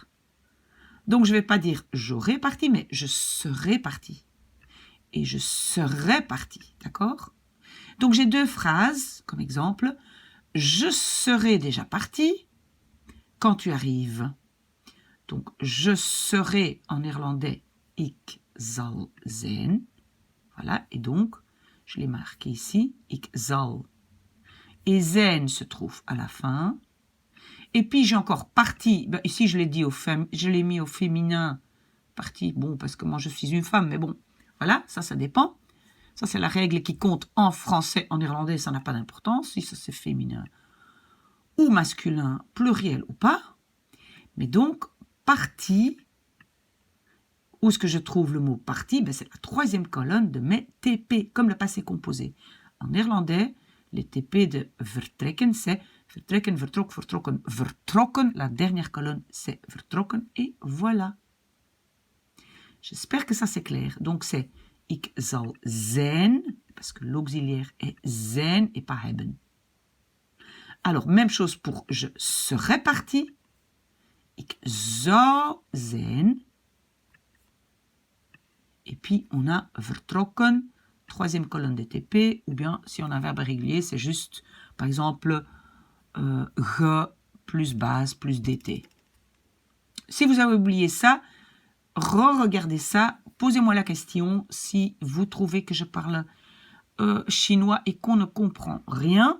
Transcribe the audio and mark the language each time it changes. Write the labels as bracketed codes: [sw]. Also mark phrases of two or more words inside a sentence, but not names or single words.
[fr] Donc, je ne vais pas dire j'aurais parti, mais je serais parti. Et je serais parti, d'accord? Donc, j'ai deux phrases, comme exemple. Je serai déjà parti quand tu arrives. Donc, je serai en néerlandais [nl] ik zal zijn. [fr] Voilà, et donc, je l'ai marqué ici, [nl] ik zal. [fr] Et zijn se trouve à la fin. Et puis, j'ai encore parti. Ben, ici, je l'ai mis au féminin. Parti, bon, parce que moi, je suis une femme, mais bon, voilà, ça dépend. Ça, c'est la règle qui compte en français, en néerlandais, ça n'a pas d'importance, si ça c'est féminin ou masculin, pluriel ou pas. Mais donc, parti, où est-ce que je trouve le mot parti? Ben, c'est la troisième colonne de mes TP, comme le passé composé. En néerlandais, les TP de vertrekken, c'est [nl] vertrekken, vertrok, vertrokken, vertrokken. [fr] La dernière colonne, c'est vertrokken, et voilà. J'espère que ça c'est clair. Donc, c'est [nl] ik zal zijn, [fr] parce que l'auxiliaire est zijn et pas hebben. Alors, même chose pour je serais parti. [nl] Ik zou zijn. [fr] Et puis, on a vertrokken, troisième colonne de TP, ou bien, si on a un verbe régulier, c'est juste, par exemple, ge plus base plus dt. Si vous avez oublié ça, re-regardez ça, posez-moi la question si vous trouvez que je parle chinois et qu'on ne comprend rien.